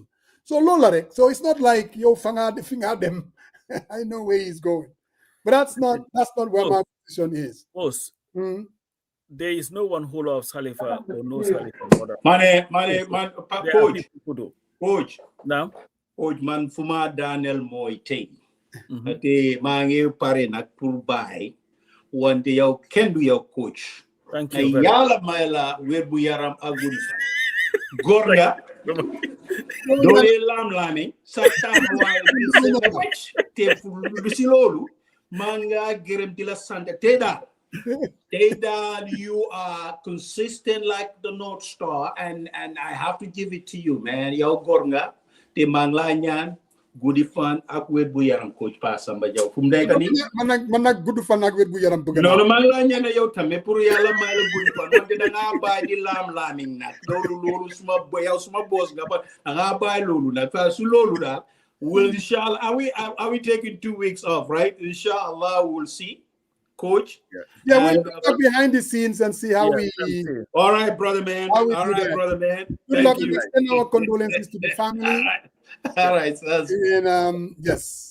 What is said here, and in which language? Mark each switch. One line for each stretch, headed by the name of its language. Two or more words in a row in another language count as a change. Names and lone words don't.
English: So Lolarek, so it's not like yo finger them. I know where he's going, but that's not where my position is. There is no one who loves Khalifa or knows Khalifa. Coach. Now, Coach man, Fuma Daniel Moite.
Wolof: te maa ngi pare nag pour bàyyi wante yow kenn du yow coach.
English: Thank ay you.
Wolof: yàlla may la wér bu yaram ak guddi fan. góor nga. doole laam-laame sa taxawaay bi sa wecc te lu si loolu maa nga gërëm di la sant tey daal
English: you are consistent like the North Star and I have to give it to you man
Wolof: yow góor nga te maa ngi laa ñaan guddi fan ak wér bu yaram coach Pa Samba Jaw fu mu nekk nii man nag guddi fan ak wér bu yaram bëgg noonu maa ngi laa ñaan yow tamit pour yàlla may la guddi fan wante da ngaa bàyyi di laam-laamiñ nag loolu suma boss nga ba da ngaa bàyyi loolu nag fa su loolu daal
English: will inshallah are we taking 2 weeks off right inshallah we'll see coach we'll go behind the scenes and see how we all right brother man good luck. We extend our condolences to the family. All right. And yes.